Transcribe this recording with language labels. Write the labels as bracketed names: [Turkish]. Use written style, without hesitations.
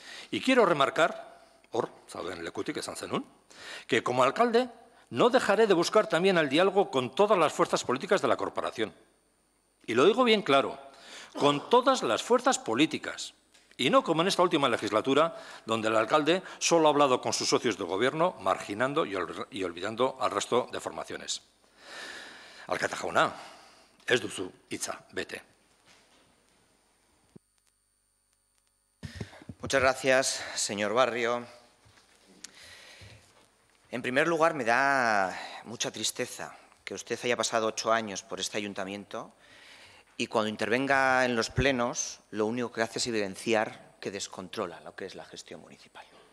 [Spanish] Y quiero remarcar, [Basque] zauden lekutik esan zenun, [Spanish] que como alcalde no dejaré de buscar también el diálogo con todas las fuerzas políticas de la corporación. Y lo digo bien claro, con todas las fuerzas políticas. Y no como en esta última legislatura, donde el alcalde solo ha hablado con sus socios de gobierno, marginando y olvidando al resto de formaciones. [Basque] Alkate jauna, ez duzu hitza bete. [Spanish] Muchas gracias, señor Barrio. En primer lugar, me da mucha tristeza que usted haya pasado 8 años por este ayuntamiento y cuando intervenga en los plenos, lo único que hace es evidenciar que descontrola lo que es la gestión municipal.